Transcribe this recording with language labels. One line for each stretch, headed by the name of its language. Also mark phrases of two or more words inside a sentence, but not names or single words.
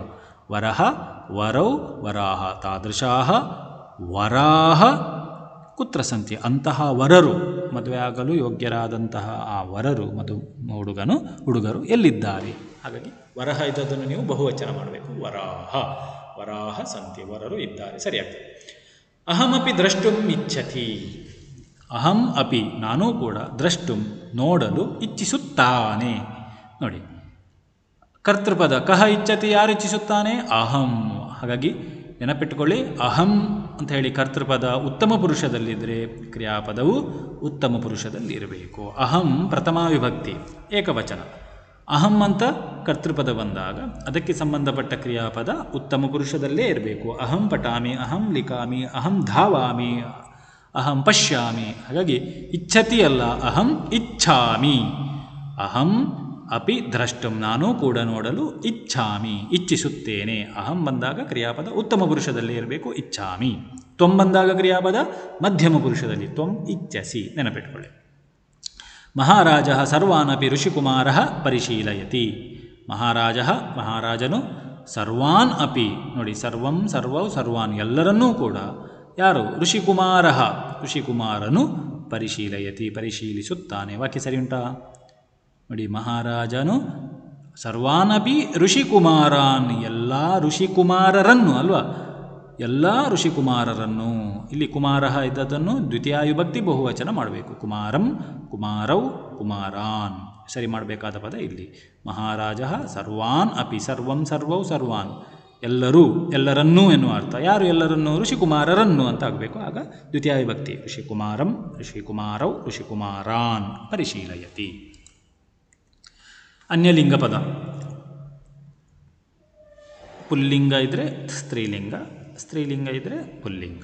Sanskrit: ವರಹ ವರೌ ವರಾಹ. ತಾದೃಶಾಹ ವರಾಹ ಕುತ್ರ ಸಂತಿ.
Kannada: ಅಂತಹ ವರರು ಮದುವೆ ಆಗಲು ಯೋಗ್ಯರಾದಂತಹ ಆ ವರರು ಹುಡುಗರು ಎಲ್ಲಿದ್ದಾರೆ. ಹಾಗಾಗಿ ವರಹ ಇದ್ದದನ್ನು ನೀವು ಬಹುವಚನ ಮಾಡಬೇಕು.
Sanskrit: ವರಾಹ ವರಾಹ ಸಂತಿ.
Kannada: ವರರು ಇದ್ದಾರೆ ಸರಿಯಾಗ್ತದೆ.
Sanskrit: ಅಹಮಪಿ ದ್ರಷ್ಟುಂ ಇಚ್ಛತಿ. ಅಹಂ ಅಪಿ
Kannada: ನಾನೂ ಕೂಡ
Sanskrit: ದ್ರಷ್ಟುಂ
Kannada: ನೋಡಲು ಇಚ್ಛಿಸುತ್ತಾನೆ. ನೋಡಿ ಕರ್ತೃಪದ
Sanskrit: ಕಹ ಇಚ್ಛತಿ.
Kannada: ಯಾರು ಇಚ್ಛಿಸುತ್ತಾನೆ. ಅಹಂ. ಹಾಗಾಗಿ ನೆನಪಿಟ್ಟುಕೊಳ್ಳಿ. ಅಹಂ ಅಂತ ಹೇಳಿ ಕರ್ತೃಪದ ಉತ್ತಮ ಪುರುಷದಲ್ಲಿದ್ದರೆ ಕ್ರಿಯಾಪದವು ಉತ್ತಮ ಪುರುಷದಲ್ಲಿ ಇರಬೇಕು. ಅಹಂ ಪ್ರಥಮ ವಿಭಕ್ತಿ ಏಕವಚನ. ಅಹಂ ಅಂತ ಕರ್ತೃಪದ ಬಂದಾಗ ಅದಕ್ಕೆ ಸಂಬಂಧಪಟ್ಟ ಕ್ರಿಯಾಪದ ಉತ್ತಮ ಪುರುಷದಲ್ಲೇ ಇರಬೇಕು.
Sanskrit: ಅಹಂ ಪಠಾಮಿ, ಅಹಂ ಲಿಖಾಮಿ, ಅಹಂ ಧಾವಾಮಿ, ಅಹಂ ಪಶ್ಯಾಮಿ.
Kannada: ಹಾಗಾಗಿ ಇಚ್ಛತಿ ಅಲ್ಲ,
Sanskrit: ಅಹಂ ಇಚ್ಛಾಮಿ. ಅಹಂ ಅಪಿ ದ್ರಷ್ಟುಂ
Kannada: ನಾನು ಕೂಡ ನೋಡಲು ಇಚ್ಛಾಮಿ ಇಚ್ಛಿಸುತ್ತೇನೆ. ಅಹಂ ಬಂದಾಗ ಕ್ರಿಯಾಪದ ಉತ್ತಮ ಪುರುಷದಲ್ಲಿ ಇರಬೇಕು, ಇಚ್ಛಾಮಿ. ತ್ವಂ ಬಂದಾಗ ಕ್ರಿಯಾಪದ ಮಧ್ಯಮ ಪುರುಷದಲ್ಲಿ,
Sanskrit: ತ್ವಂ ಇಚ್ಛಸಿ,
Kannada: ನೆನಪಿಟ್ಕೊಳ್ಳಿ.
Sanskrit: ಮಹಾರಾಜ ಸರ್ವಾನಪಿ ಋಷಿಕುಮಾರ ಪರಿಶೀಲಯತಿ.
Kannada: ಮಹಾರಾಜನು
Sanskrit: ಸರ್ವಾನ್ ಅಪಿ,
Kannada: ನೋಡಿ
Sanskrit: ಸರ್ವಂ ಸರ್ವೌ ಸರ್ವಾನ್
Kannada: ಎಲ್ಲರನ್ನೂ ಕೂಡ ಯಾರು ಋಷಿಕುಮಾರನು ಪರಿಶೀಲಯತಿ ಪರಿಶೀಲಿಸುತ್ತಾನೆ. ವಾಕ್ಯ ಸರಿ ಉಂಟಾ? ನೋಡಿ, ಮಹಾರಾಜನು
Sanskrit: ಸರ್ವಾನಪಿ ಋಷಿಕುಮಾರಾನ್
Kannada: ಎಲ್ಲ ಋಷಿಕುಮಾರರನ್ನು ಅಲ್ವಾ, ಎಲ್ಲ ಋಷಿಕುಮಾರರನ್ನು. ಇಲ್ಲಿ ಕುಮಾರ ಇದ್ದದನ್ನು ದ್ವಿತೀಯಾಯುಭಕ್ತಿ ಬಹುವಚನ ಮಾಡಬೇಕು.
Sanskrit: ಕುಮಾರಂ ಕುಮಾರೌ ಕುಮಾರಾನ್
Kannada: ಸರಿ ಮಾಡಬೇಕಾದ ಪದ ಇಲ್ಲಿ.
Sanskrit: ಮಹಾರಾಜ ಸರ್ವಾನ್ ಅಪಿ, ಸರ್ವಂ ಸರ್ವೌ ಸರ್ವಾನ್
Kannada: ಎಲ್ಲರೂ ಎಲ್ಲರನ್ನೂ ಎನ್ನುವ ಅರ್ಥ. ಯಾರು ಎಲ್ಲರನ್ನೂ? ಋಷಿಕುಮಾರರನ್ನು ಅಂತ ಆಗಬೇಕು. ಆಗ ದ್ವಿತೀಯಾವಿಭಕ್ತಿ
Sanskrit: ಋಷಿಕುಮಾರಂ ಋಷಿಕುಮಾರೌ ಋಷಿಕುಮಾರಾನ್ ಪರಿಶೀಲಯತಿ.
Kannada: ಅನ್ಯಲಿಂಗ ಪದ ಪುಲ್ಲಿಂಗ ಇದ್ದರೆ ಸ್ತ್ರೀಲಿಂಗ, ಸ್ತ್ರೀಲಿಂಗ ಇದ್ದರೆ ಪುಲ್ಲಿಂಗ.